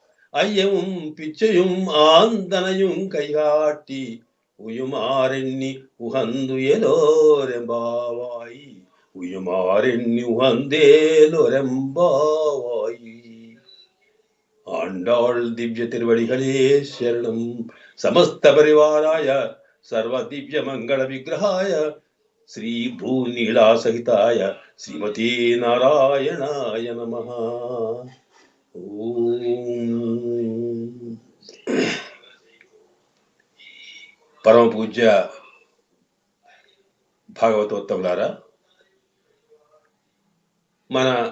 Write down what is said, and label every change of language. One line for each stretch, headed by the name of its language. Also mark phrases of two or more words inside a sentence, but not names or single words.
Tamil: ஐயமும் பிச்சையும் ஆந்தனையும் கைகாட்டி உயுமாறெண்ணி உகந்துயலோரெம்பாவாய். உயுமாறெண்ணி உகந்தேலோரெம்பாவாய். ஆண்டாள் திவ்ய திருவடிகளே சரணம்.
Sanskrit: సమస్త పరివారాయ సర్వ దివ్య మంగళ విగ్రహాయ శ్రీ భూనీళా సహితాయ శ్రీమతే నారాయణాయ నమః.
Telugu: పరమ పూజ్య భాగవతోత్తములారా, మన